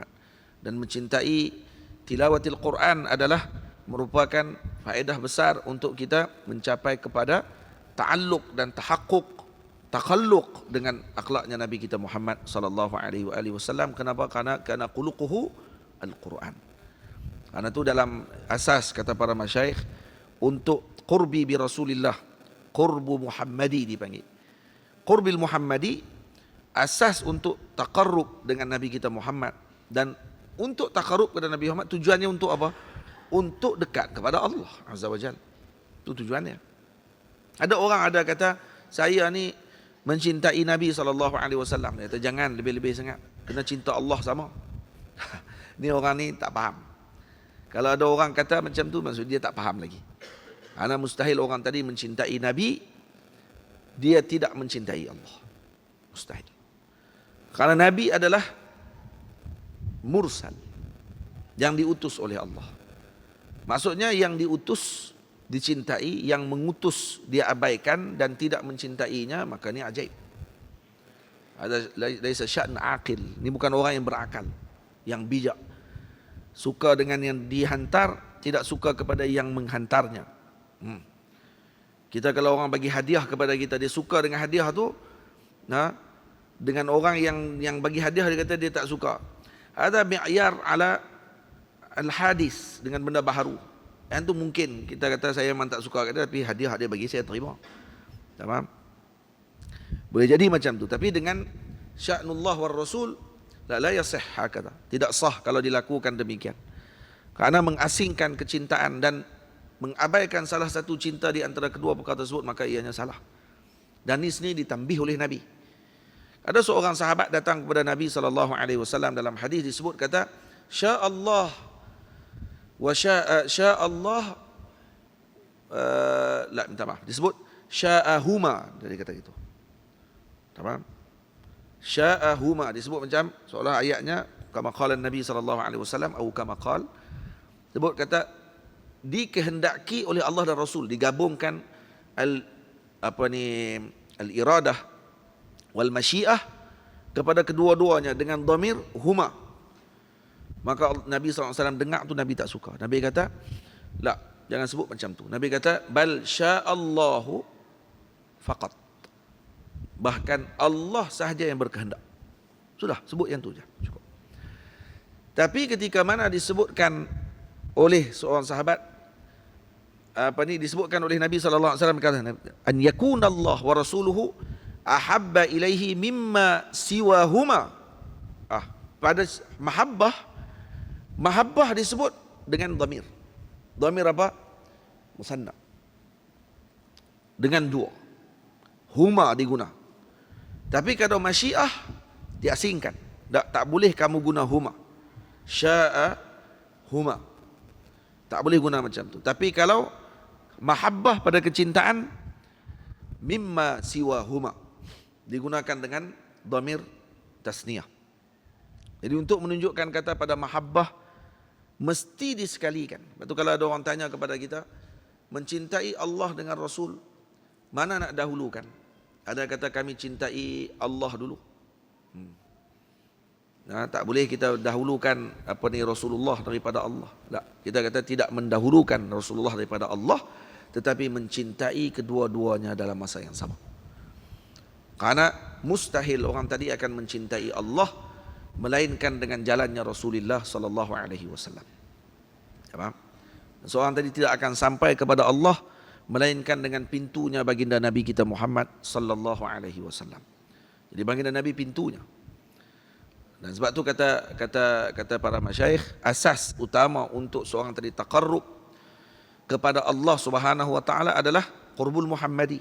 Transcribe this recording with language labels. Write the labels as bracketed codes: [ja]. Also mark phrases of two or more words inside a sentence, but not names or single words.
[ms] Dan mencintai [ar] تلاوة القرآن [ms] adalah merupakan faedah besar untuk kita mencapai kepada ta'alluq dan takhalluq dengan akhlaknya Nabi kita Muhammad [ar] صلى الله عليه وسلم. [ms] Kenapa? Karena [ar] خلقه القرآن. [ms] Karena itu dalam asas kata para masyayikh untuk [ar] قربي برسول الله، قرب محمدي [ms] dipanggil. [ar] قرب المحمدي [ms] asas untuk taqarrub dengan Nabi kita Muhammad, dan untuk taqarrub kepada Nabi Muhammad tujuannya untuk apa? Untuk dekat kepada Allah [ar] عز وجل. [ms] Itu tujuannya. Ada orang ada kata saya ni mencintai Nabi SAW. Dia kata jangan lebih-lebih sangat, kena cinta Allah sama. Ni orang ni tak faham. Kalau ada orang kata macam tu, maksud dia tak faham lagi. Karena mustahil orang tadi mencintai Nabi, dia tidak mencintai Allah. Mustahil. Karena Nabi adalah mursal, yang diutus oleh Allah. Maksudnya yang diutus dicintai, yang mengutus dia abaikan dan tidak mencintainya, maka ini ajaib. [ar] Ada ليس شأن عاقل. [ms] Ini bukan orang yang berakal, yang bijak. Suka dengan yang dihantar, tidak suka kepada yang menghantarnya. Kita kalau orang bagi hadiah kepada kita, dia suka dengan hadiah tu. Nah, dengan orang yang bagi hadiah dia kata dia tak suka. Ada [ar] معيار على الحديث, [ms] dengan benda baharu. Yang tu mungkin kita kata saya memang tak suka kata, tapi hadiah dia bagi saya terima. Tamam? Boleh jadi macam tu. Tapi dengan [ar] شأن الله والرسول لا يصح هكذا. [ms] Tidak sah kalau dilakukan demikian. Karena mengasingkan kecintaan dan mengabaikan salah satu cinta di antara kedua perkara tersebut, maka ianya salah. Dan ini sendiri ditambih oleh Nabi. Ada seorang sahabat datang kepada Nabi SAW, dalam hadis disebut kata [ar] شاء الله وشاء الله [ms] minta maaf, disebut sya'ahuma, dari kata itu. Tamam? Sya'ahuma disebut macam seolah ayatnya [ar] كما قال [ms] Nabi SAW atau [ar] كما قال, [ms] sebut kata dikehendaki oleh Allah dan Rasul, digabungkan [ar] الإرادة والمشيئة [ms] kepada kedua-duanya dengan [ar] ضمير هما. [ms] Maka Nabi SAW dengar tu, Nabi tak suka. Nabi kata, la, jangan sebut macam tu. Nabi kata, [ar] بل شاء الله فقط. [ms] Bahkan Allah sahaja yang berkehendak. Sudah, sebut yang tu je, cukup. Tapi ketika mana disebutkan oleh seorang sahabat, disebutkan oleh Nabi SAW, kata [ar] أن يكون الله ورسوله أحب إليه مما سواهما. [ms] Pada mahabbah disebut dengan dhamir. Dhamir apa? Musanna. Dengan dua. Huma diguna. Tapi kalau masyiah diasingkan. Tak boleh kamu guna huma. [ar] شاء هما. [ms] Tak boleh guna macam tu. Tapi kalau mahabbah pada kecintaan, [ar] مما سواهما, [ms] digunakan dengan [ar] ضمير تثنية. [ms] Jadi untuk menunjukkan kata pada mahabbah mesti disekalikan. Betul, kalau ada orang tanya kepada kita mencintai Allah dengan Rasul, mana nak dahulukan? Ada kata kami cintai Allah dulu. Nah, tak boleh kita dahulukan Rasulullah daripada Allah. Tak. Kita kata tidak mendahulukan Rasulullah daripada Allah, tetapi mencintai kedua-duanya dalam masa yang sama. Karena mustahil orang tadi akan mencintai Allah melainkan dengan jalannya Rasulullah [ar] صلى الله عليه وسلم. [ms] Faham? Seorang tadi tidak akan sampai kepada Allah melainkan dengan pintunya baginda Nabi kita Muhammad [ar] صلى الله عليه وسلم. [ms] Jadi baginda Nabi pintunya. Dan sebab tu kata para masyayikh, asas utama untuk seorang tadi taqarrub kepada Allah [ar] سبحانه وتعالى [ms] adalah [ar] القرب المحمدي.